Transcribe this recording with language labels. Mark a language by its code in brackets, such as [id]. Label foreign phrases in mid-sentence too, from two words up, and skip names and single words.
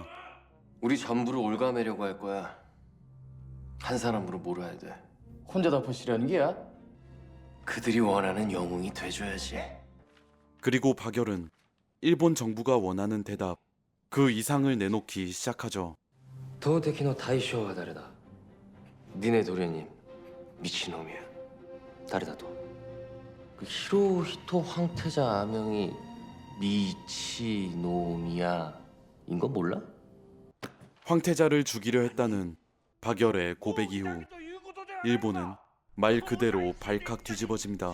[ko] 우리 전부를 올가매려고 할 거야. 한 사람으로 몰아야 돼. 혼자 덮으시려는 게야? 그들이 원하는 영웅이 돼줘야지. 그리고 박열은 일본 정부가 원하는 대답, 그 이상을 내놓기 시작하죠. [ja] 投敵の対象は誰だ? [ko] 니네 도련님 미친놈이야. [ja] 誰だと? [ko] 그 히로히토 황태자 아명이 미치노미야인 거 몰라? 황태자를 죽이려 했다는 박열의 고백 이후 일본은 말 그대로 발칵 뒤집어집니다.